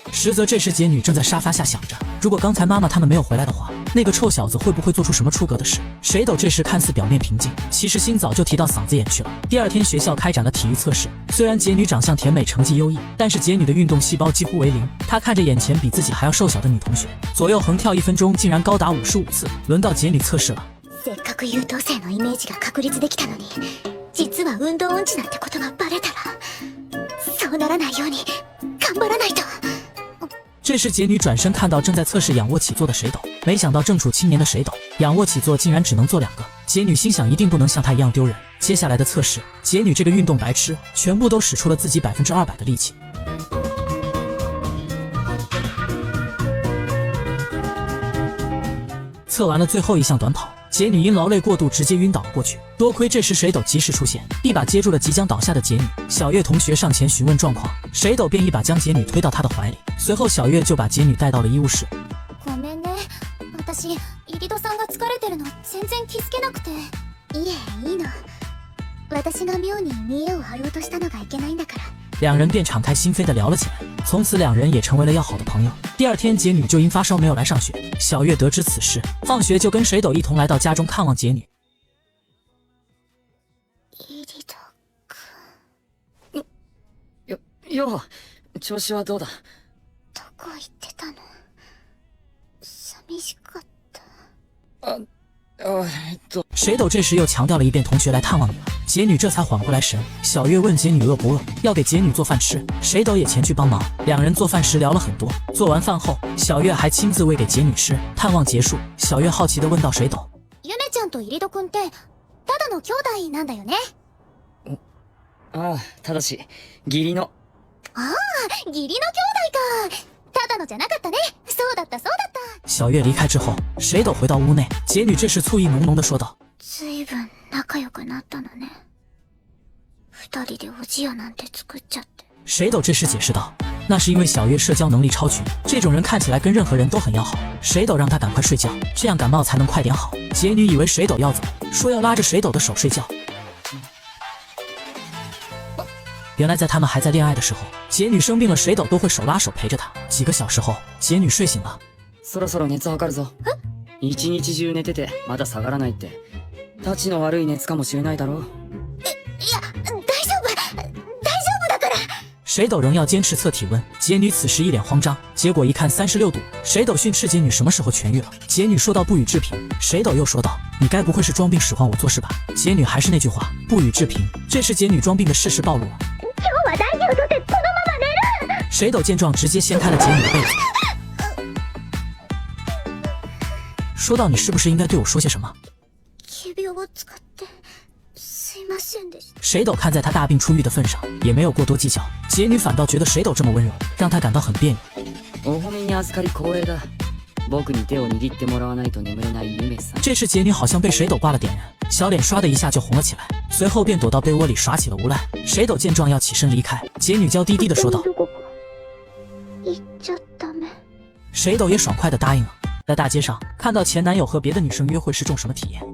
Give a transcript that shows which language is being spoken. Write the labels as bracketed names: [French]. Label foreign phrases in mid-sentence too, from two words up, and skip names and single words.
[Chinese] 实则这时杰女正在沙发下想着，如果刚才妈妈他们没有回来的话，那个臭小子会不会做出什么出格的事？水斗这时看似表面平静，其实心早就提到嗓子眼去了。第二天学校开展了体育测试，虽然杰女长相甜美，成绩优异，但是杰女的运动细胞几乎为零。她看着眼前比自己还要瘦小的女同学，左右横跳1分钟竟然高达55次。轮到杰女测试了。 [Japanese] せっかく優等生のイメージが確立できたのに、実は運動音痴なんてことがバレたら、そうならないように頑張らないと。 [Chinese] 这时杰女转身看到正在测试仰卧起坐的水斗，没想到正处青年的水斗仰卧起坐竟然只能做2个。杰女心想一定不能像他一样丢人。接下来的测试，杰女这个运动白痴全部都使出了自己200%的力气。测完了最后一项短跑，杰女因劳累过度直接晕倒了过去。多亏这时水斗及时出现，一把接住了即将倒下的杰女。小月同学上前询问状况，水斗便一把将杰女推到他的怀里。随后小月就把杰女带到了医务室。 [Japanese] ごめんね、私入戸さんが疲れてるの全然気づけなくて。いえ、いいの。私が妙に見栄を張ろうとしたのがいけないんだから。 [Chinese] 两人便敞开心扉的聊了起来，从此两人也成为了要好的朋友。第二天杰女就因发烧没有来上学，小月得知此事，放学就跟水斗一同来到家中看望杰女。 [Japanese] 入戸君。よ、調子はどうだ？どこ行ってたの？寂しかった。 [Chinese] 水斗这时又强调了一遍同学来探望你了，杰女这才缓过来神。小月问杰女饿不饿，要给杰女做饭吃，水斗也前去帮忙。两人做饭时聊了很多，做完饭后，小月还亲自喂给杰女吃。探望结束，小月好奇地问道：“水斗， [Japanese] ゆめちゃんと入戸君ってただの兄弟なんだよね？” ああ、ただし義理の。ああ、義理の兄弟か。ただのじゃなかったね。そうだった。 [Chinese] 小月离开之后，水斗回到屋内，杰女这时醋意浓浓地说道：“ [Japanese] 随分仲良くなったのね。2人でおじやなんて作っちゃって。” [Chinese] 水斗这时解释道：“那是因为小月社交能力超群，这种人看起来跟任何人都很要好。水斗让她赶快睡觉，这样感冒才能快点好。”杰女以为水斗要走，说要拉着水斗的手睡觉。原来在他们还在恋爱的时候，杰女生病了，水斗都会手拉手陪着她。几个小时后，杰女睡醒了。 [Japanese] そろそろ熱測るぞ。一日中寝ててまだ下がらないって、たちの悪い熱かもしれないだろう。いや、大丈夫だから。 [Chinese] 水斗仍要坚持测体温，杰女此时一脸慌张，结果一看36度。水斗训斥杰女什么时候痊愈了，杰女说道不予置评。水斗又说道：“你该不会是装病使唤我做事吧？”杰女还是那句话，不予置评。这时杰女装病的事实暴露了。水斗见状直接掀开了杰女的被子，说道：“你是不是应该对我说些什么？” 水斗看在他大病初愈的份上，也没有过多计较。杰女反倒觉得水斗这么温柔，让他感到很别扭。 [Japanese] 僕に手を握ってもらわないと眠れないゆめさん。 [Chinese] 这时杰女好像被水斗挂了点燃，小脸刷的一下就红了起来，随后便躲到被窝里耍起了无赖。水斗见状要起身离开，杰女娇滴滴的说道：“ [Japanese] 行っちゃダメ。” [Chinese] 水斗也爽快的答应了。在大街上看到前男友和别的女生约会是种什么体验？